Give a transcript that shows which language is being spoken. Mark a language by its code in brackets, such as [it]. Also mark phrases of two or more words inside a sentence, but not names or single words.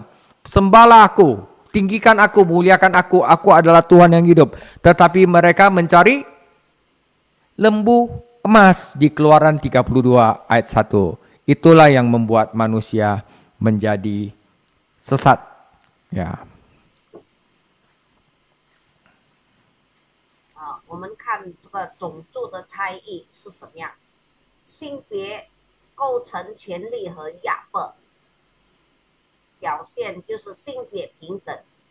[id] Sembahlah aku, tinggikan aku, muliakan aku adalah Tuhan yang hidup. Tetapi mereka mencari lembu emas di Keluaran 32 ayat 1. Itulah yang membuat manusia menjadi sesat. Ya. [zh] 我们看这个种族的差异是怎么样，性别构成权利和压迫，表现就是性别平等